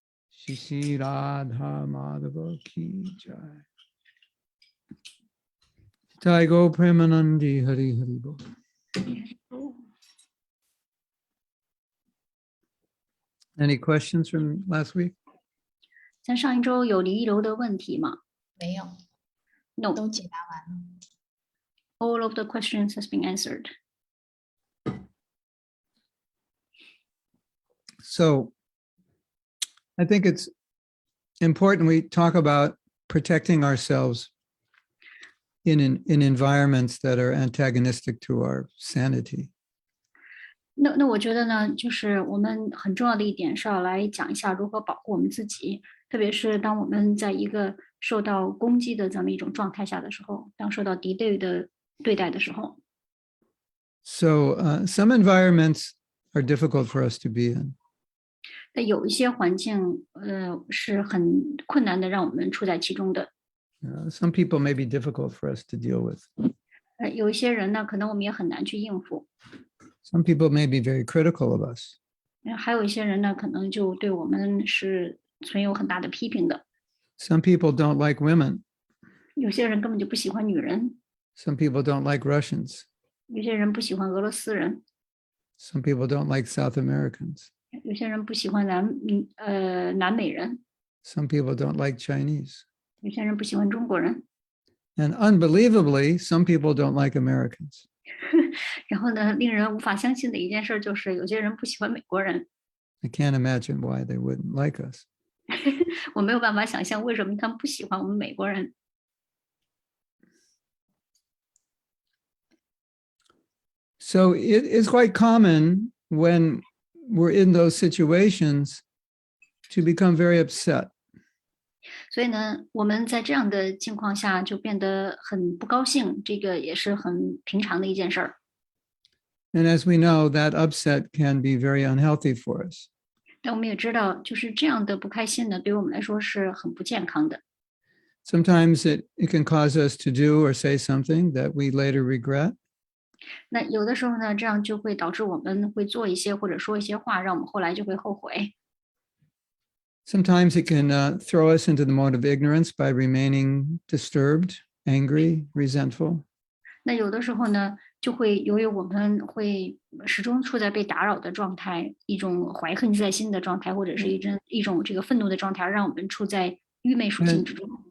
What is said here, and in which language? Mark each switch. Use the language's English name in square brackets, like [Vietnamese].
[Sanskrit] Shri Radha Madhava Ki Jai. Jai Go Premanandi Hari Hari Bo. [English] Any questions from last week? [Chinese] 像上一周有遗留的问题吗？没有， [English] No, [Chinese] 都解答完了。 [English] all of the questions has been answered. So I think it's important we talk about protecting ourselves in environments that are antagonistic to our sanity. [Chinese] 那我觉得呢，就是我们很重要的一点是要来讲一下如何保护我们自己，特别是当我们在一个受到攻击的这么一种状态下的时候，当受到敌对的对待的时候。 [English] So some environments are difficult for us to be in. [Chinese] 那有一些环境，是很困难的，让我们处在其中的。 [English] Some people may be difficult for us to deal with. [Chinese] 有一些人呢，可能我们也很难去应付。 [English] Some people may be very critical of us. [Chinese] 还有一些人呢，可能就对我们是存有很大的批评的。 [English] Some people don't like women. [Chinese] 有些人根本就不喜欢女人。 [English] Some people don't like Russians. [Chinese] 有些人不喜欢俄罗斯人。 [English] Some people don't like South Americans. [Chinese] 有些人不喜欢南美人。 [English] Some people don't like Chinese. [Chinese] 有些人不喜欢中国人。 [English] And unbelievably, some people don't like Americans. [Chinese] 然后呢，令人无法相信的一件事就是，有些人不喜欢美国人。 [English] I can't imagine why they wouldn't like us. [Chinese] 我没有办法想象为什么他们不喜欢我们美国人。 [English] So it is quite common when we're in those situations to become very upset. [Chinese] 所以呢，我们在这样的情况下就变得很不高兴，这个也是很平常的一件事儿。 [English] And as we know, that upset can be very unhealthy for us. [Chinese] 但我们也知道，就是这样的不开心呢，对于我们来说是很不健康的。 [English] Sometimes it can cause us to do or say something that we later regret. [Chinese] 那有的时候呢，这样就会导致我们会做一些或者说一些话，让我们后来就会后悔。 [English] Sometimes it can throw us into the mode of ignorance by remaining disturbed, angry, resentful. [Chinese] 那有的时候呢，就会由于我们会始终处在被打扰的状态，一种怀恨在心的状态，或者是一种这个愤怒的状态，让我们处在愚昧属性之中。